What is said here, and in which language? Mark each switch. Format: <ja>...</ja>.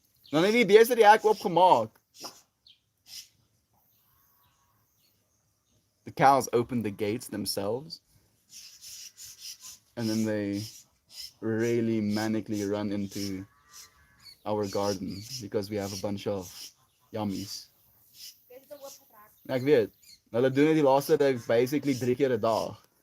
<af>Dan het die beeste die hek opgemaakt.</af> <en>The cows open the gates themselves, and then they really manically run into our garden because we have a bunch of yummies.</en> <af>Ja, ek weet. Hulle doen dit die laaste tyd basically 3 keer 'n dag.</af>